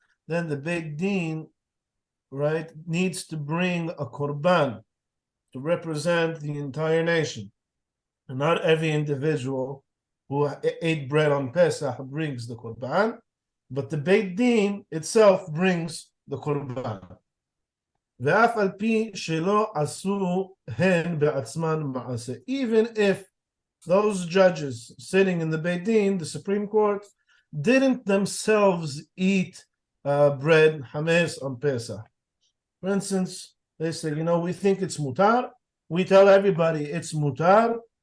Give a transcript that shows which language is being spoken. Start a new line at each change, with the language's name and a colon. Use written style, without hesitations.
English: Then the Beit Din, right, needs to bring a korban to represent the entire nation. And not every individual who ate bread on Pesach brings the korban, but the Beit Din itself brings the korban.
Hebrew: ואף על פי שלא עשו הן בעצמן מעשה.
English: Even if those judges sitting in the Beit Din, the Supreme Court, didn't themselves eat bread, hametz, on Pesach. For instance, they say, we think it's mutar. We tell everybody it's mutar.